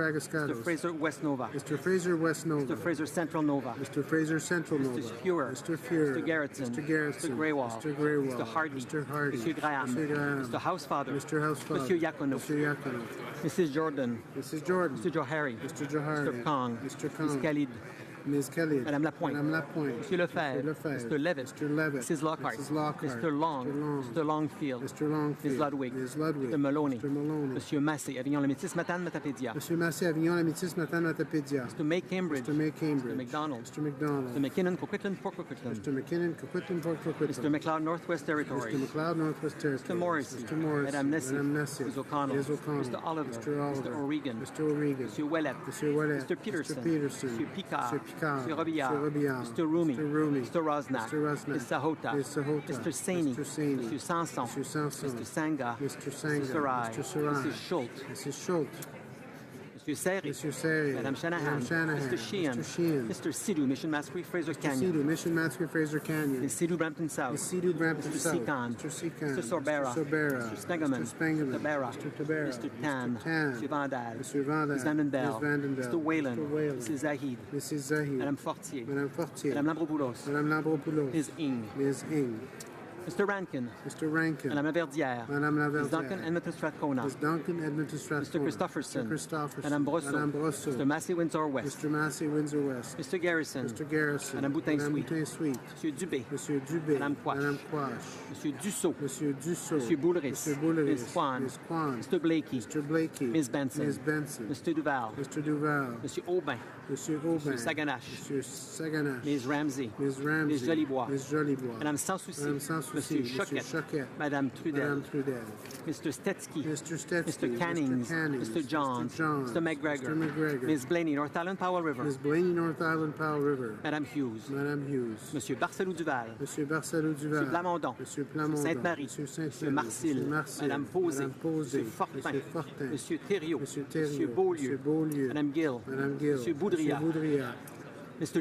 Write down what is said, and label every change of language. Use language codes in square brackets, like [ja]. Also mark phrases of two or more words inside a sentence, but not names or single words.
[en] Moscatos. Mr. Fraser West Nova. Mr. Fraser West Nova. Mr. Fraser Central Nova. Mr. Fraser Central Nova. Mr. Fuhrer. Mr. Fuhrer. Mr. Gerritsen. Mr. Gerritsen. Mr. Greywall. Mr. Greywall. Mr. Hardy. Mr. Hardy. Mr. Graham. Mr. Graham. Mr. Housefather. Mr. Housefather. Monsieur Iacono. Mr. Iacono. Mrs. Jordan. Mrs. Jordan. Mr. Johari. Mr. Johari. Mr. Kong. Mr. Kong. Ms. Khalid. Ms. Kelly, Madame Lapointe, Madame Lapointe, Monsieur Lefebvre, Mr. Levitt, Mrs. Lockhart, Mr. Long, Mr. Longfield, Ms. Ludwig, Mr. Maloney, Monsieur Massé, Avignon-la-Métis, Matane, Matapédia, Monsieur Massé, Avignon-la-Métis, Matane, Matapédia, Mr. May Cambridge, Mr. McDonald, Mr. McKinnon, Coquitlam, Port Coquitlam, Mr. McKinnon, Coquitlam, Port Coquitlam, Mr. McLeod, Northwest Territories, Mr. McLeod, Northwest Territories, Mr. Morrissey, Madame Nessie, Ms. O'Connell, Mr. Oliver, Mr. O'Regan, Mr. Ouellet, Mr. Peterson, Mr. Picard, Mr. Robillard, Mr. Rumi, Mr. Rosnak, Ms. Sahota, Mr. Saini, Mr. Sanson, Mr. Sanga, Mr. Sarai, Mrs. Schultz, Monsieur Serry, Madame Shanahan, Mr. Sheehan, Mr. Sidhu, Mission Masquerade, Fraser Canyon, Ms. Sidhu, Brampton South, Mr. Seacon, Mr. Sorbera, Mr. Spengeman, Mr. Tabera, Mr. Tan, Mr. Vandal, Ms. Vandenbell, Mr. Whalen, Mrs. Zahid, Madame Fortier, Madame Lambropoulos, Ms. Ing, Mr. Rankin, Madame Laverdière, Ms. Duncan Edmonton Strathcona, Mr. Christopherson, Madame Brosseau, Mr. Massey Windsor West, Mr. Garrison, Madame Boutin-Sweet, Monsieur Dubé, Madame Quash, Monsieur Dussault, Monsieur Boulris, Ms. Kwan, Mr. Blakey, Ms. Benson, Mr. Duval, Monsieur Aubin, Monsieur Saganache, Ms. Ramsey, Ms. Jolibois, Madame Sanssouci, Monsieur Choquette, Madame Trudel, Mr. Stetsky, Mr. Cannings, Mr. Johns, Mr. McGregor, Ms. Blaney, North Island Powell River, Madame Hughes, Monsieur Barcelou-Duval, Monsieur Plamondon, Monsieur Sainte-Marie, Monsieur Marcil, Madame Posé, Monsieur Fortin, Monsieur Thériault, Monsieur Beaulieu, Madame Gill, Monsieur Boudria, Mr.